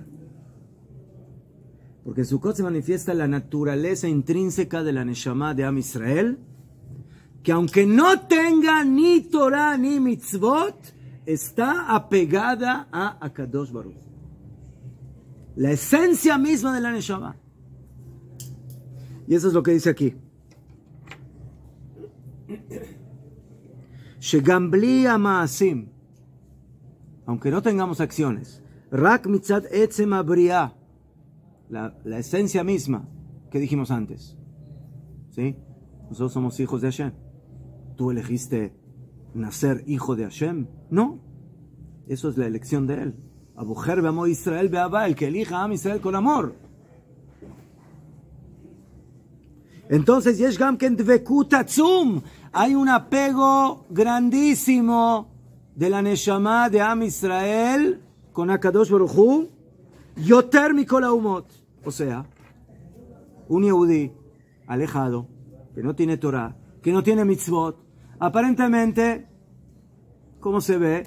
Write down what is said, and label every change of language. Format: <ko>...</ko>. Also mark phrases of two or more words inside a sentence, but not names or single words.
<es>Porque en Sukkot se manifiesta la naturaleza intrínseca de la Neshama de Am Israel, que aunque no tenga ni Torah ni mitzvot, está apegada a Akadosh Baruch. La esencia misma de la Neshama. Y eso es lo que dice aquí.</es> <he>שגם בלי המעשים,</he> <es>aunque no tengamos acciones,</es> <he>רק מצד עצם הבריאה,</he> <es>la esencia misma que dijimos antes. ¿Sí? Nosotros somos hijos de Hashem. ¿Tú elegiste nacer hijo de Hashem? No. Eso es la elección de él.</es> <he>הבוחר בעמו ישראל באהבה,</he> <es>el que elija a Am Israel con amor. Entonces,</es> <he>יש גם כן דבקות עצום,</he> <es>hay un apego grandísimo de la Neshama de Am Israel con Akadosh Baruch Hu,</es> <he>יותר מכל האומות.</he> <es>O sea, un Yehudí alejado, que no tiene Torah, que no tiene mitzvot, aparentemente, ¿cómo se ve?</es>